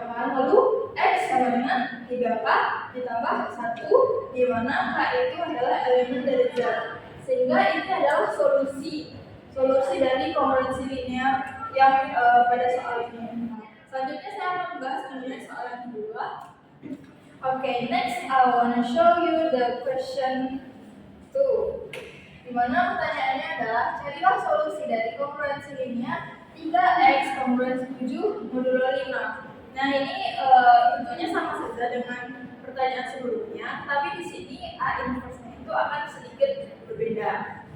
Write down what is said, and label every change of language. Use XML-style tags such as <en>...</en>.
<id>Lalu X sama dengan 3K ditambah 1, di mana K itu adalah elemen dari Z. Sehingga ini adalah solusi dari kongruensi linear yang pada soal ini. Selanjutnya saya akan membahas mengenai soal yang kedua.</id> <en>Okay, next I wanna show you the question 2.</en> <id>Di mana pertanyaannya adalah carilah solusi dari kongruensi linear 3x kongruensi 7 modulo 5. Nah, ini tentunya sama saja dengan pertanyaan sebelumnya, tapi di sini A inverse-nya itu akan sedikit berbeda.</id>